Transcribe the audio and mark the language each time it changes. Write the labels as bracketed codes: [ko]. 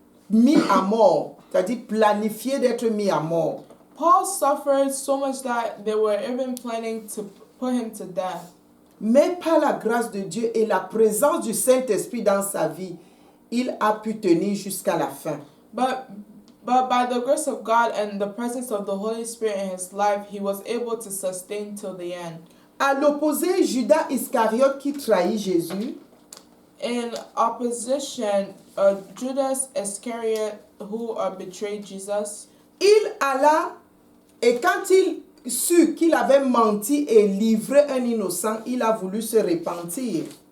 [fr] mis à mort, c'est-à-dire planifié d'être mis à mort. [en] Paul suffered so much that they were even planning to put him to death. [fr] Mais par la grâce de Dieu et la présence du Saint-Esprit dans sa vie, il a pu tenir jusqu'à la fin. [en] But by the grace of God and the presence of the Holy Spirit in his life, he was able to sustain till the end. [fr] À l'opposé, Judas Iscariote qui trahit Jésus, [en] In opposition, Judas Iscariot, who betrayed Jesus, [fr] il alla et quand il sut qu'il avait menti et livré un innocent, il a voulu se repentir.